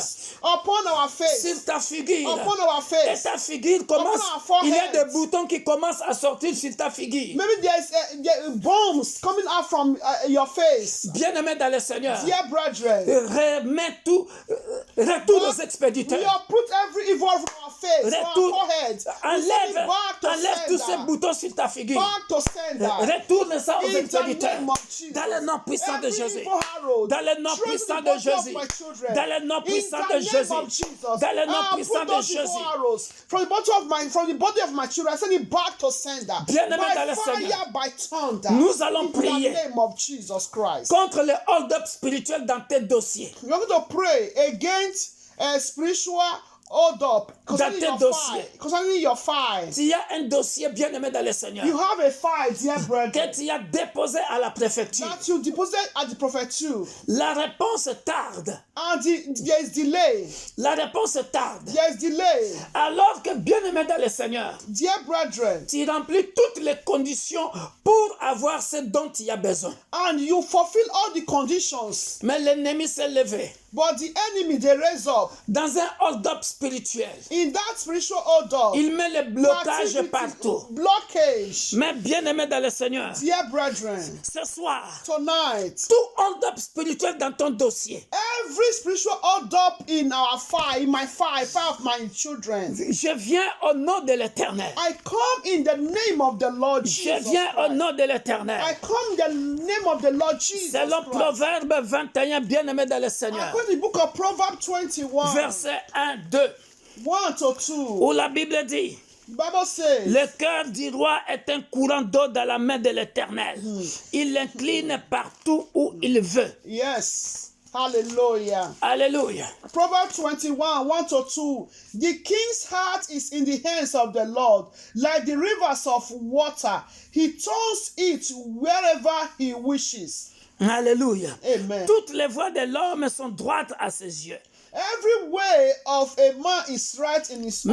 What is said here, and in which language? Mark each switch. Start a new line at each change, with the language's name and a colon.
French: Sur ta figure. Et ta figure commence. Il y a des boutons qui commencent à sortir sur ta figure.
English: Maybe there's bombs coming out from your face.
French: Bien-aimé dans le Seigneur.
English: Dear brethren.
French: Remets tout. Retourne aux expéditeurs.
English: We have put every evil from our face.
French: Retourne.
English: Our forehead.
French: Enlève tous ces boutons sur ta figure.
English: Back to sender.
French: Retourne ça aux expéditeurs. Dans le nom puissant de Jésus. Dans le nom puissant de Jésus. Dans le nom puissant de Jésus. Dans le nom puissant de Jésus.
English: From the body of my children, I send it back to sender.
French: Bien-aimé dans le Seigneur,
English: by thunder.
French: Nous allons prier
English: in the name of Jesus Christ.
French: contre les hold-up spirituels dans tes dossiers.
English: We are going to pray against spiritual hold up concerning your file.
French: Tu y a un dossier bien-aimé dans le Seigneur.
English: You have a file, dear brethren,
French: que tu as déposé à la préfecture.
English: that you deposited at the prefecture.
French: La réponse tarde.
English: And there is delay.
French: La réponse tarde.
English: There is delay.
French: Alors que bien-aimé dans le Seigneur,
English: Dear brethren,
French: tu remplis toutes les conditions pour avoir ce dont tu as besoin.
English: and you fulfill all the conditions.
French: Mais l'ennemi s'est levé.
English: But the enemy, they raise up.
French: Dans un hold-up spirituel,
English: In that spiritual hold-up,
French: il met le blocage partout.
English: blockage.
French: Mais bien-aimé dans le Seigneur,
English: Dear brethren,
French: ce soir,
English: tonight,
French: tout hold-up spirituel dans ton dossier,
English: every spiritual hold-up in our fire, in my fire of my children,
French: je viens au nom de l'Éternel.
English: I come in the name of the Lord
French: Je
English: Jesus
French: viens au
English: Christ.
French: nom de l'Éternel.
English: I come in the name of the Lord Jesus
French: Selon
English: Christ.
French: Proverbe 21, bien-aimé dans le Seigneur,
English: According to the book of Proverbs 21,
French: verset 1, 2,
English: 1 to 2,
French: où la Bible dit,
English: the Bible says,
French: le cœur du roi est un courant d'eau dans la main de l'Éternel. Il l'incline partout où il veut.
English: yes, hallelujah.
French: Alléluia.
English: Proverbs 21, 1 to 2. The king's heart is in the hands of the Lord, like the rivers of water. He turns it wherever he wishes.
French: Alléluia.
English: Amen.
French: Toutes les voies de l'homme sont droites à ses yeux.
English: Every way of a man is right in his own